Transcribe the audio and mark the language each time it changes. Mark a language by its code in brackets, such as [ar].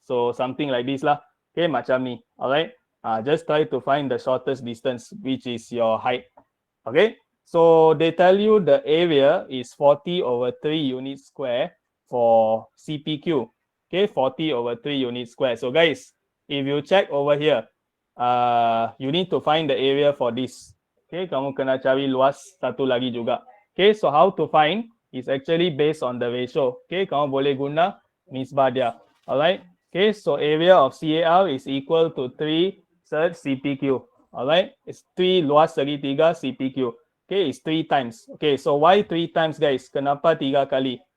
[en] So something like this lah. Okay, [ms] macam ni. [en] Alright. Just try to find the shortest distance, which is your height. Okay. So they tell you the area is 40 over 3 units square for CPQ. Okay, 40 over 3 units square. So guys, if you check over here, you need to find the area for this. [ms] Okay, kamu kena cari luas satu lagi juga. [en] Okay, so how to find is actually based on the ratio. Okay, [ms] kamu boleh guna nisbah dia. [en] Alright. Okay, so area of CAR is equal to 3 cert CPQ. Alright, it's 3 [ms] luas segi 3 [en] CPQ. Okay, it's 3 times. Okay, so why 3 times guys? [ms] Kenapa 3 kali?